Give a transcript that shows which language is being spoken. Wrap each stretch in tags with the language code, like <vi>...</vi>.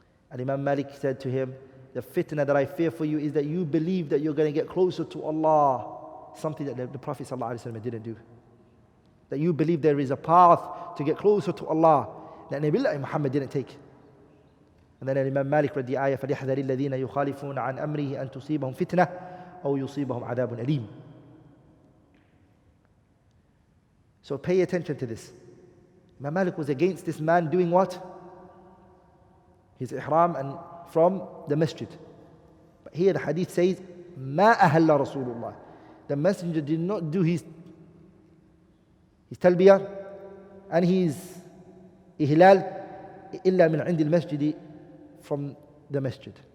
<en>And Imam Malik said to him, the fitna that I fear for you is that you believe that you're going to get closer to Allah, something that the Prophet ﷺ didn't do. That you believe there is a path to get closer to Allah that Nabi Muhammad didn't take. And then Imam Malik read the ayah,</en> <ar>فَلْيَحْذَرِ الَّذِينَ يُخَالِفُونَ عَنْ أَمْرِهِ أَن تُصِيبَهُم فِتْنَةٌ أَوْ يُصِيبَهُم عَذَابٌ أَلِيمٌ.</ar> <en>So pay attention to this. Imam Malik was against this man doing what? His ihram and from the masjid. But here the hadith says,</en> <ar>مَا أَهَلَّ رَسُولُ اللَّهِ.</ar> <en>The messenger did not do his talbiya and his ihlal</en> <ar>إِلَّا مِنْ عِنْدِ الْمَسْجِدِ,</ar> <en>from the masjid.</en>